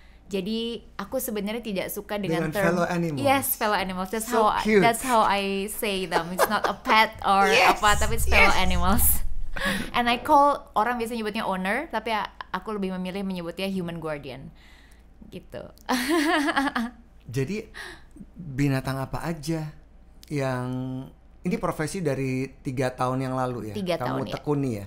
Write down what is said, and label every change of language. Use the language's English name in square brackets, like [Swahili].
[Indonesian] Jadi aku sebenarnya tidak suka dengan term [English] fellow animals. Yes, fellow animals. That's So cute. that's how I say them. It's not a pet or [Indonesian] apa, tapi [English] it's fellow animals. And I call, [Indonesian] orang biasa nyebutnya owner, tapi aku lebih memilih menyebutnya human guardian. Gitu. Jadi binatang apa aja yang ini profesi dari 3 tahun yang lalu ya? 3 tahun kamu tekuni ya?